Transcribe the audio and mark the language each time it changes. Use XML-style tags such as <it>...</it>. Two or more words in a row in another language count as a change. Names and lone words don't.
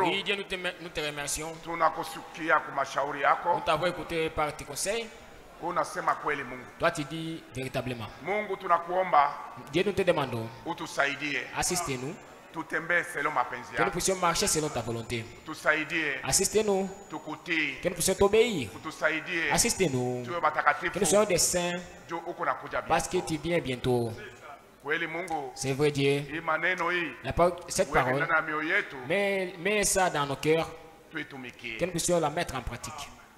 <fr>Oui, Dieu, nous te remercions.</fr> <sw>Tunakusikia kwa mashauri yako.</sw> <fr>Nous t'avons écouté par tes conseils.</fr> <sw>Unasema kweli Mungu.</sw> <fr>Toi tu dis véritablement.</fr> <sw>Mungu tunakuomba.</sw> <fr>Dieu, nous te demandons.</fr> <sw>Utusaidie.</sw> <fr>Assistez-nous.</fr> <sw>Tutembee selon mapenzi yako.</sw> <fr>Que nous puissions marcher selon ta volonté.</fr> <sw>Tusaidie.</sw> <fr>Assistez-nous.</fr> <sw>Tukutii.</sw> <fr>Que nous puissions t'obéir.</fr> <sw>Utusaidie.</sw> <fr>Assistez-nous.</fr> <sw>Tuwe batakatifu.</sw> <fr>Que nous soyons des saints. Parce que tu viens bientôt. C'est vrai Dieu. Cette parole, mets ça dans nos cœurs, que nous puissions la mettre en pratique.</fr>